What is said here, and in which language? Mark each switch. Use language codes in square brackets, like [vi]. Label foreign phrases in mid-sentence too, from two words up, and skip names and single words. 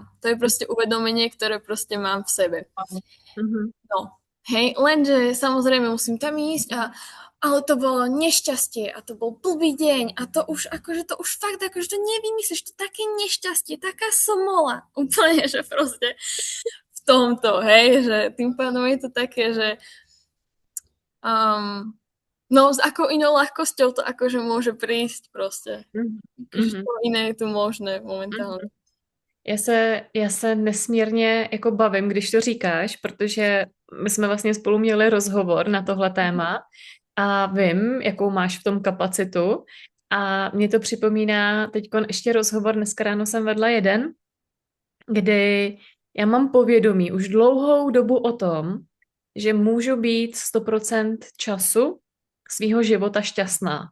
[sk] To je proste uvedomenie, ktoré proste mám v sebe. No, hej, lenže samozrejme musím tam ísť ale to bolo nešťastie a to bol blbý deň a to už akože to už fakt akože to nevymyslíš, to také nešťastie, taká somola, úplne, že proste v tomto, hej, že tým pádom je to také, že no s akou inou ľahkosťou to akože môže prísť proste. To iné je tu možné momentálně. [cs] Já se nesmírně jako bavím, když to říkáš, protože my jsme vlastně spolu měli rozhovor na tohle téma a vím, jakou máš v tom kapacitu a mě to připomíná teďkon ještě rozhovor, dneska ráno jsem vedla jeden, kdy já mám povědomí už dlouhou dobu o tom, že můžu být 100% času svýho života šťastná.